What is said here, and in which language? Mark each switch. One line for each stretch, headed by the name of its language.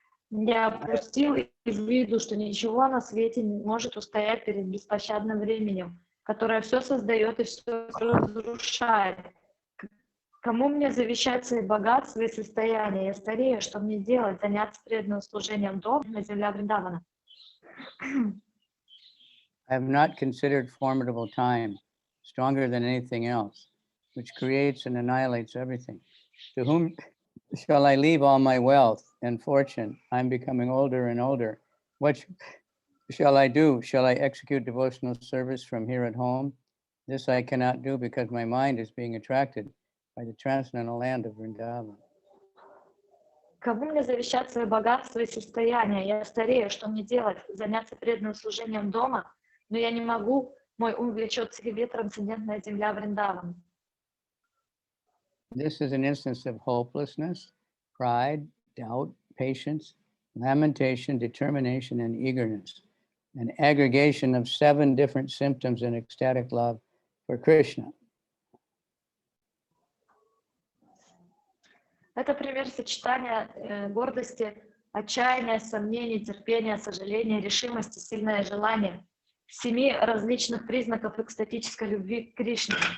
Russian: Я опустил из виду, что ничего на свете не может устоять перед беспощадным временем, которое все создает и все разрушает. Кому мне завещать свои богатства и состояния? Я старею, что мне делать? Заняться преданным служением дома на земле Вриндавана?
English: I have not considered formidable time, stronger than anything else, which creates and annihilates everything. To whom shall I leave all my wealth and fortune? I'm becoming older and older. What shall I do? Shall I execute devotional service from here at home? This I cannot do because my mind is being attracted by the transcendental land of Vrindavan.
Russian: Кому мне завещать свои богатства и состояния? Я старею, что мне делать? Заняться преданным служением дома? Но я не могу, мой ум влечет к себе трансцендентная земля Вриндавана.
English: This is an instance of hopelessness, pride, doubt, patience, lamentation, determination, and eagerness, an aggregation of 7 different symptoms in ecstatic love for Krishna.
Russian: Это пример сочетания гордости, отчаяния, сомнений, терпения, сожаления, решимости, сильное желание, 7 различных признаков экстатической любви к Кришне.